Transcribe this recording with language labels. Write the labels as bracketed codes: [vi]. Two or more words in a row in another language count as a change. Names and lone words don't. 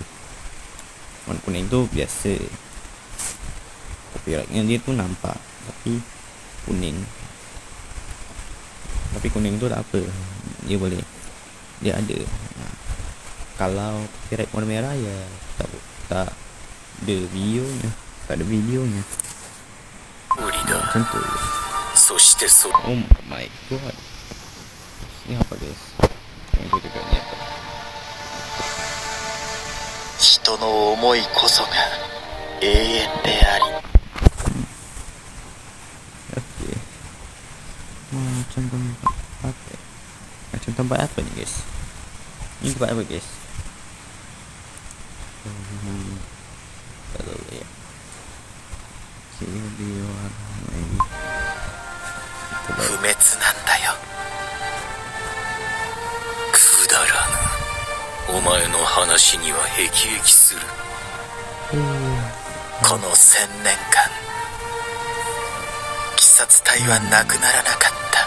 [ms] Warna kuning itu biasa, copyrightnya dia tuh nampak tapi kuning itu tak apa, dia ada. Nah, kalau copyright warna merah ya tak ada videonya, macam tu. [en] Oh my god, [ms] ini apa guys? Yang itu juga ini apa? [ja] 人の思いこそが永遠であり [ms] Oke. Macam tempat apa nih guys? Ini tempat apa guys? Kalau ya video ini [ja] 不滅なんだよくだらぬお前の話には辟易するこの1000年間鬼殺隊はなくならなか